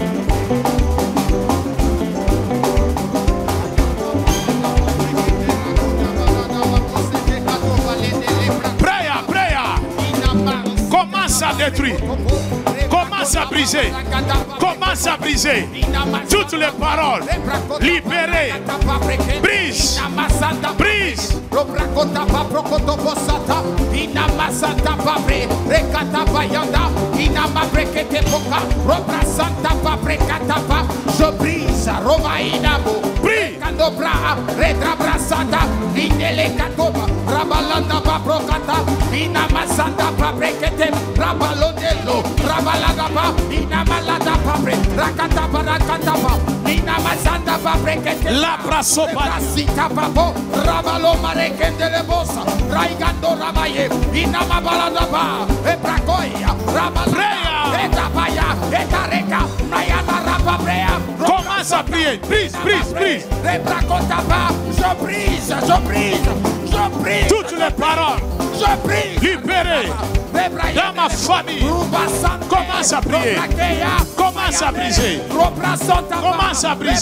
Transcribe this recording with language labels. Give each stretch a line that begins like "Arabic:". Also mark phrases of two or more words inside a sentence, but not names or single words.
French: Commence à détruire, commence à briser, commence à briser toutes les paroles, libérer, brise, brise. Je brise, Romaïnabo, Prie. Candobra, Retrabrasata, Indele Katoba, Rabalanda Babrocata, Inamasanda Babrekete, Rabalodelo, Rabalagaba, Inamalada Babre, Rakataba, Rakataba, Inamasanda Babrekete, L'abrasopa. Sita Babo, Rabalo Marekende Lebosa, Raigando Rabaye, Inamabalada Ba, Ebracoia, Rabalaya, Etabaya, Etareka, Mayama Rababrea. Commence à prier. Brise, brise, brise. Je brise, je brise, je brise. Toutes les paroles. Je brise. Libérées. Dans ma famille. Commence à prier. Commence à briser. Commence à briser.